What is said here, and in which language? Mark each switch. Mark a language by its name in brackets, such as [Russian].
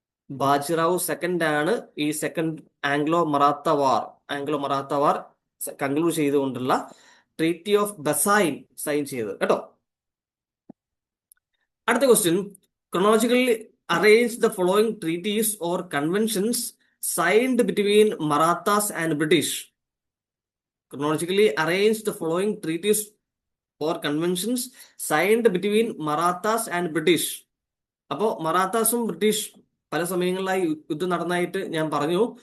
[Malayalam] Bajirao second ആണ് ഈ second Anglo Maratha വാർ conclude ചെയ്തുകൊണ്ടുള്ള ട്രീറ്റി ഓഫ് ബസൈൻ സൈൻ ചെയ്തത് കേട്ടോ. അടുത്ത question, [English] Chronologically arrange the following treaties or conventions signed between Marathas and British. Chronologically arrange the following treaties or conventions signed between Marathas and British. [Malayalam] അപ്പോൾ മറാത്താസും British പല സമയങ്ങളിലായി യുദ്ധം നടന്നതായിട്ട് ഞാൻ പറഞ്ഞു.